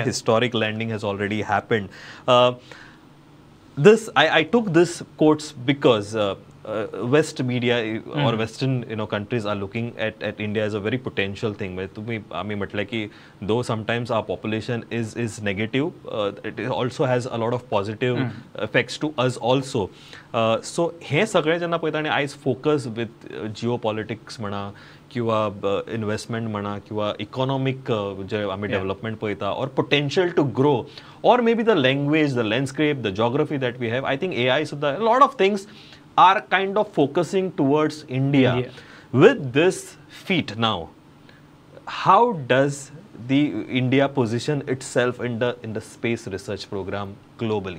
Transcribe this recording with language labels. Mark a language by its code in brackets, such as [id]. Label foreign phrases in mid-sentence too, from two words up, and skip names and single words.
[en] Historic landing has already happened. I took this quotes because West media or Western countries are looking at India as a very potential thing. Though sometimes our population is negative, it also has a lot of positive effects to us also. So [kok] हे सगळे जेन्ना पळयता आनी आयज [en] focus with geo politics [kok] म्हणा किंवा इन्वेस्टमेंट म्हणा किंवा इकॉनॉमिक जे आमी डेव्हलपमेंट पळयता [en] or potential to grow or maybe the language the landscape the geography that we have, I think AI सुद्धा lot of things are kind of focusing towards India. With this feat now, how does the India position itself in the space research program globally?